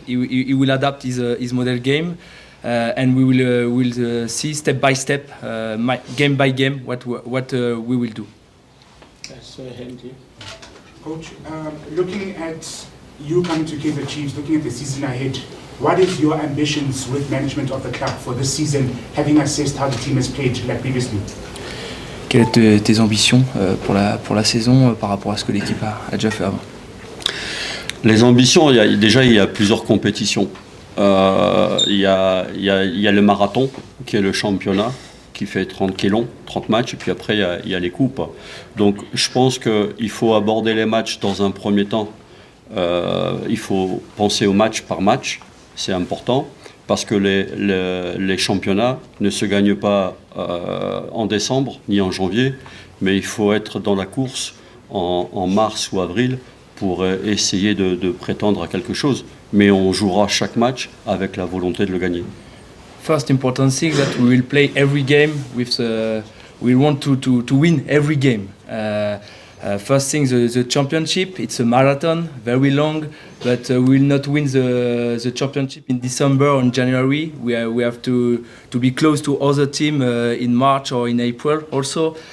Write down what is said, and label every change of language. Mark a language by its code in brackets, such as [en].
[en] He will adapt his model game, and we will see step by step, game by game, what we will do. I saw a hand here. Coach, looking at you coming to Kaizer Chiefs, looking at the season ahead, what is your ambitions with management of the club for this season, having assessed how the team has played like previously? [fr] Quelles sont tes ambitions pour la saison par rapport à ce que l'équipe a déjà fait avant? Les ambitions, il y a plusieurs compétitions. Il y a le marathon, qui est le championnat, qui est long, 30 matchs, et puis après il y a les coupes. Donc je pense qu'il faut aborder les matchs dans un premier temps. Il faut penser au match par match, c'est important, parce que les championnats ne se gagnent pas en décembre ni en janvier, mais il faut être dans la course en mars ou avril pour essayer de prétendre à quelque chose. Mais on jouera chaque match avec la volonté de le gagner. [en] First important thing that we will play every game with we want to win every game. First thing, the championship, it's a marathon, very long, but we will not win the championship in December or in January. We have to be close to other team in March or in April also.